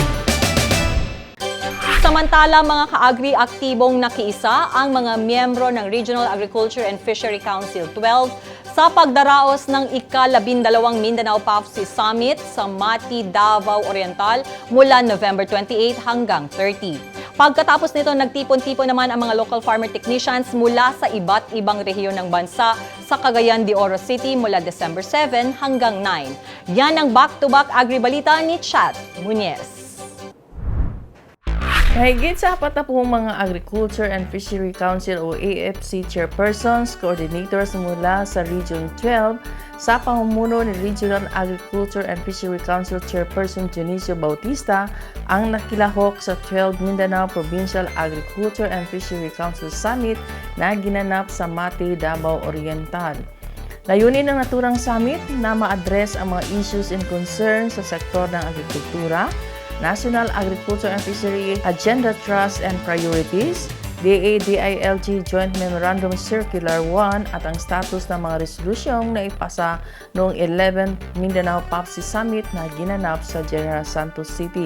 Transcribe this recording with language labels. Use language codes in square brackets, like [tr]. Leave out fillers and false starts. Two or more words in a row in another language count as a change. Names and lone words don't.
[tl] Samantala, mga ka-agri aktibong nakiisa ang mga miyembro ng Regional Agriculture and Fishery Council 12 sa pagdaraos ng ika-12 Mindanao PAFC Summit sa Mati, Davao Oriental mula November 28 hanggang 30. Pagkatapos nito, nagtipon-tipon naman ang mga [en] local farmer technicians [tl] mula sa iba't ibang rehiyon ng bansa sa Cagayan de Oro City mula December 7 hanggang 9. Yan ang back-to-back agribalita ni Chat Muñez. Mahigit sa 40 mga Agriculture and Fishery Council o AFC chairpersons, coordinators mula sa Region 12 sa pamumuno ni Regional Agriculture and Fishery Council Chairperson Dionisio Bautista ang nakilahok sa 12 Mindanao Provincial Agriculture and Fishery Council Summit na ginanap sa Mati, Davao Oriental. Layunin ng naturang summit na ma-address ang mga [en] issues and concerns [tl] sa sektor ng agrikultura, National Agriculture and Fishery Agenda Trust and Priorities, DA-DILG Joint Memorandum Circular 1 at ang status ng mga resolusyong na ipasa noong 11th Mindanao PAFC Summit na ginanap sa General Santos City.